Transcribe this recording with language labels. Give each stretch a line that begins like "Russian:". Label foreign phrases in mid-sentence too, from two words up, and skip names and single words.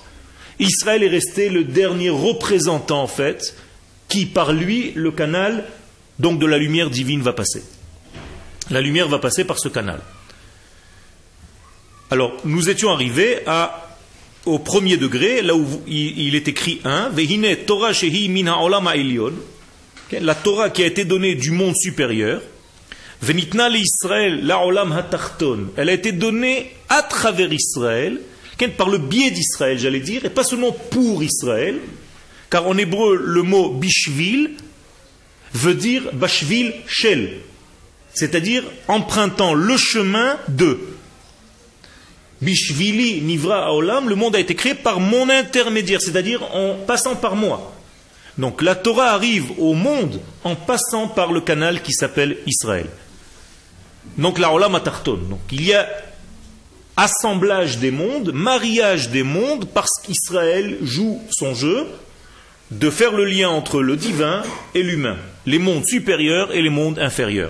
French: Israël est resté le dernier représentant, en fait, qui, par lui, le canal donc de la lumière divine va passer. La lumière va passer par ce canal. Alors, nous étions arrivés au premier degré, là où il est écrit 1,
Hebrew: והנה תורה שהיא מן העולם העליון,
French: la Torah qui a été donnée du monde supérieur,
Hebrew: וניתנה לישראל לעולם התחתון,
French: elle a été donnée à travers Israël, par le biais d'Israël, j'allais dire, et pas seulement pour Israël, car en hébreu, le mot bishvil veut dire
Hebrew: בשביל של,
French: c'est-à-dire empruntant le chemin de.
Hebrew: בשבילי נברא העולם,
French: le monde a été créé par mon intermédiaire, c'est-à-dire en passant par moi. Donc la Torah arrive au monde en passant par le canal qui s'appelle Israël.
Hebrew: Donc לעולם התחתון.
French: Donc il y a assemblage des mondes, mariage des mondes, parce qu'Israël joue son jeu de faire le lien entre le divin et l'humain, les mondes supérieurs et les mondes inférieurs.